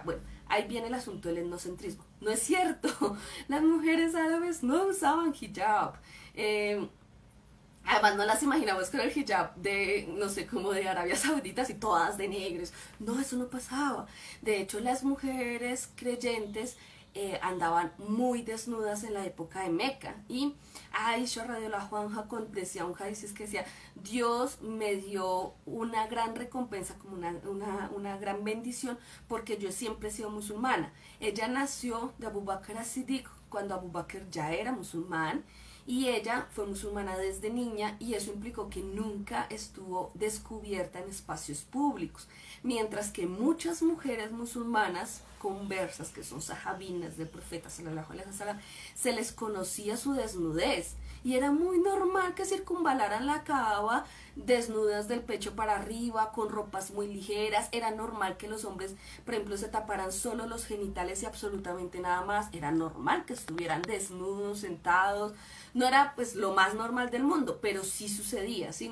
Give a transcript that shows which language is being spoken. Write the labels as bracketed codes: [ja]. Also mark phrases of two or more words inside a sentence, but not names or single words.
[es] Bueno, ahí viene el asunto del etnocentrismo. No es cierto, las mujeres árabes no usaban hijab. Además, no las imaginamos con el hijab de, no sé, como de Arabia Saudita, así todas de negros. No, eso no pasaba. De hecho, las mujeres creyentes andaban muy desnudas en la época de Meca. Y Aisha [ar] رضي الله عنها [es] decía un hadith que decía, Dios me dio una gran recompensa, como una gran bendición, porque yo siempre he sido musulmana. Ella nació de Abu Bakr as-Siddiq cuando Abu Bakr ya era musulmán, y ella fue musulmana desde niña y eso implicó que nunca estuvo descubierta en espacios públicos, mientras que muchas mujeres musulmanas conversas, que son sahabinas del profeta [ar] صلى الله عليه وسلم, [es] se les conocía su desnudez y era muy normal que circunvalaran la Kaaba desnudas del pecho para arriba, con ropas muy ligeras. Era normal que los hombres, por ejemplo, se taparan solo los genitales y absolutamente nada más. Era normal que estuvieran desnudos, sentados. No era pues lo más normal del mundo, pero sí sucedía, ¿sí?